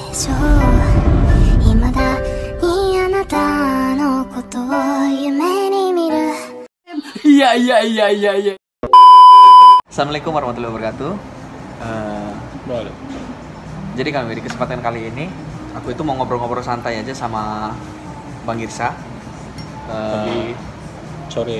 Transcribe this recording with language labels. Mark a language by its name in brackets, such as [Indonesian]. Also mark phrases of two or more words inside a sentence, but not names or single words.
[Japanese] ょう未だにあなたのことを夢に見る [Indonesian] Iya. [Arabic] السلام عليكم ورحمة الله وبركاته. [Indonesian] Jadi kami di kesempatan kali ini aku itu mau ngobrol-ngobrol santai aja sama Bang Irsa. Pagi, sore.